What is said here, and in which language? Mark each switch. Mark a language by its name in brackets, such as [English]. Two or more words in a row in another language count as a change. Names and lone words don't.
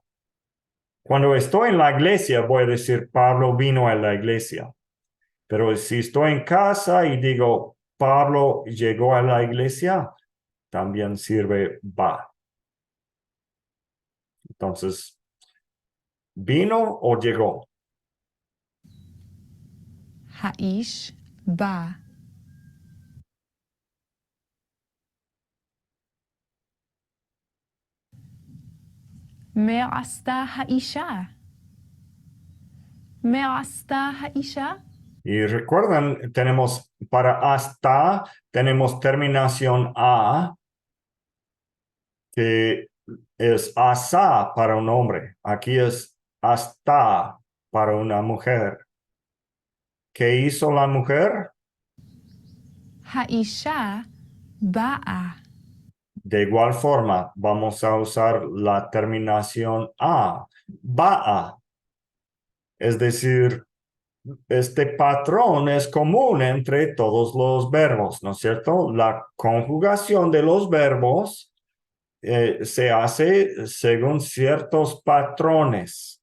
[Spanish] Cuando estoy en la iglesia, voy a decir Pablo vino a la iglesia. Pero si estoy en casa y digo Pablo llegó a la iglesia, también sirve va. Entonces, ¿vino o llegó? [Hebrew] האיש בא. מה עשתה האישה? מה עשתה האישה? [Spanish] Y recuerdan, tenemos para hasta, tenemos terminación a, que es asa para un hombre. Aquí es hasta para una mujer. ¿Qué hizo la mujer? [Hebrew] האישה באה. [Spanish] De igual forma, vamos a usar la terminación a, ba'a. Es decir, este patrón es común entre todos los verbos, ¿no es cierto? La conjugación de los verbos se hace según ciertos patrones.